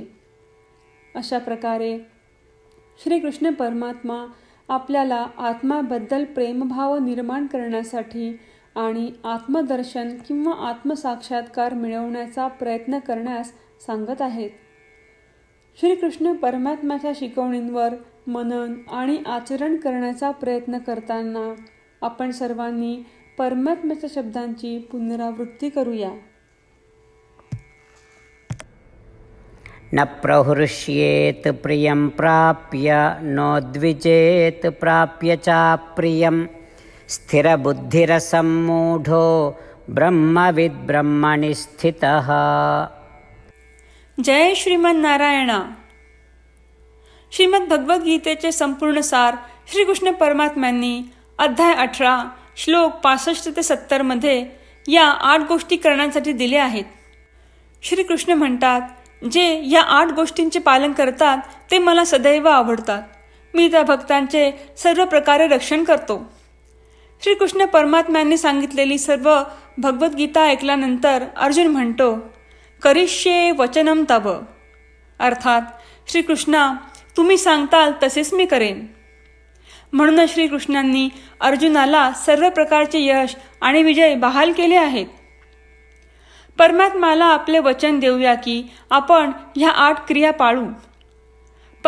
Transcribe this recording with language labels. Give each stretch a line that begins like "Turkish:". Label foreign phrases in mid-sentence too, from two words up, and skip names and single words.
Marathi: अशा प्रकारे श्रीकृष्ण परमात्मा आपल्याला आत्म्याबद्दल प्रेमभाव निर्माण करण्यासाठी आणि आत्मदर्शन किंवा आत्मसाक्षात्कार मिळवण्याचा प्रयत्न करण्यास सांगत आहेत. श्रीकृष्ण परमात्म्याच्या शिकवणींवर मनन आणि आचरण करण्याचा प्रयत्न करताना आपण सर्वांनी परमात्म्याच्या शब्दांची पुनरावृत्ती करूया.
Sanskrit: न प्रहृष्येत प्रियं प्राप्य नोद्विजेत प्राप्य चाप्रियं स्थिरबुद्धिरसम्मूढो ब्रह्मविद् ब्रह्मणि स्थितः. जय श्रीमन नारायणा.
Marathi: श्रीमद भगवद्गीतेचे संपूर्ण सार श्रीकृष्ण परमात्म्यांनी अध्याय 18 श्लोक 65 ते 70 मध्ये या 8 गोष्टी करण्यासाठी दिल्या आहेत. श्रीकृष्ण म्हणतात, जे या 8 गोष्टींचे पालन करतात ते मला सदैव आवडतात. मी त्या भक्तांचे सर्व प्रकारे रक्षण करतो. श्रीकृष्ण परमात्म्यांनी सांगितलेली सर्व भगवद्गीता ऐकल्यानंतर अर्जुन म्हणतो,
Sanskrit: करिष्ये वचनम तव.
Marathi: अर्थात, श्रीकृष्णा, तुम्ही सांगताल तसेच मी करेन. म्हणूनच श्रीकृष्णांनी अर्जुनाला सर्व प्रकारचे यश आणि विजय बहाल केले आहेत. परमात्म्याला आपले वचन देऊया की आपण ह्या 8 क्रिया पाळू.